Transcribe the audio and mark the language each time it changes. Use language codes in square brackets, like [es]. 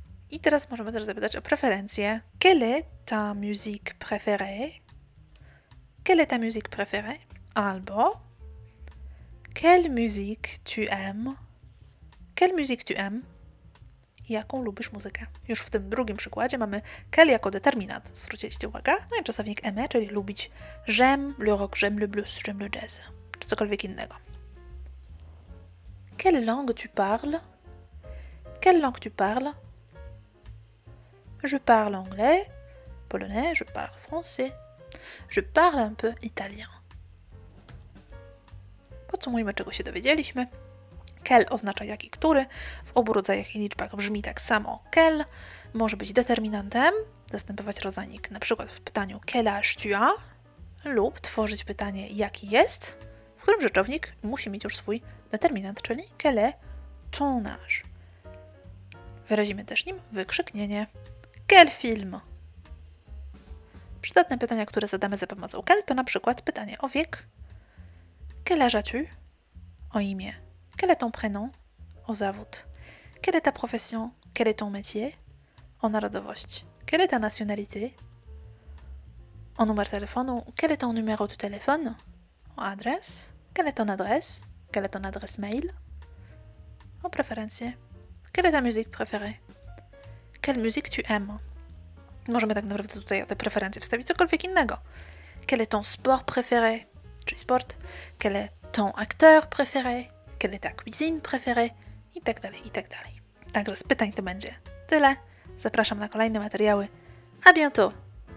[pl] I teraz możemy też zapytać o preferencje. [fr] Quelle est ta musique préférée? Quelle est ta musique préférée? Albo quelle musique tu aimes? Quelle musique tu aimes? [pl] jaką lubisz muzykę. Już w tym drugim przykładzie mamy quel jako determinant. Zwróciliście uwagę? No i czasownik aimer, czyli lubić. [fr] J'aime le rock, j'aime le blues, j'aime le jazz. [pl] Czy cokolwiek innego. [fr] Quelle langue tu parles? Quelle langue tu parles? Je parle anglais, polonais, je parle français. Je parle un peu italien. [pl] Podsumujmy, czego się dowiedzieliśmy. Quel oznacza jaki, który. W obu rodzajach i liczbach brzmi tak samo. Quel może być determinantem, zastępować rodzaik na przykład w pytaniu [fr] quel âge tu as [pl] lub tworzyć pytanie jaki jest, w którym rzeczownik musi mieć już swój determinant, czyli [fr] quel est ton âge. [pl] Wyrazimy też nim wykrzyknienie. [fr] Quel film? [pl] Przydatne pytania, które zadamy za pomocą quel, to na przykład pytanie o wiek. [fr] Quel âge as-tu? [pl] O imię. [fr] Quel est ton prénom? [pl] O zawód. [fr] Quelle est ta profession? Quel est ton métier? [pl] O narodowość. [fr] Quelle est ta nationalité? [pl] O numer telefonu. [fr] Quel est ton numéro de téléphone? [pl] O adres. [fr] Quelle est ton adresse? Quelle est ton adresse mail? [pl] O preferencje. [fr] Quelle est ta musique préférée? Quelle musique tu aimes? [pl] Możemy tak naprawdę tutaj o te preferencje wstawić cokolwiek innego. [fr] Quel est ton sport préféré? [pl] Czyli sport. [fr] Quel est ton acteur préféré? Quelle est ta cuisine préférée? [pl] I tak dalej, i tak dalej. Także z pytań to będzie tyle. Zapraszam na kolejne materiały. [fr] A bientôt!